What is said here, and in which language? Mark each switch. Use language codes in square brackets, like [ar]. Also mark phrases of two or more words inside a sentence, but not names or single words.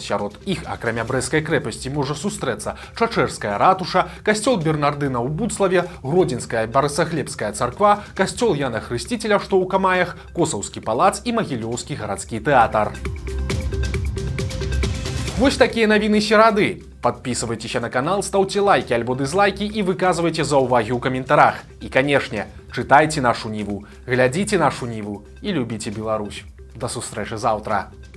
[be] Сярод іх, акрамя брэсцкай крэпасці, можа сустрэцца Чачэрская ратуша, касцёл Бернардына ў Буцлаве, Гродзенская Барысаглебская царква, касцёл Яна Хрысціцеля, што ў Камаях, Косаўскі палац і Магілёўскі гарадскі тэатр. Вось такія навіны серады. [ru] Подписывайтеся на канал, ставьте лайки альбо дизлайки и [be] выказывайте заўвагі ў каментарах. [ru] И, конечно, читайте нашу Ниву, глядите нашу Ниву и любите Беларусь. [be] До сустрэчы заўтра.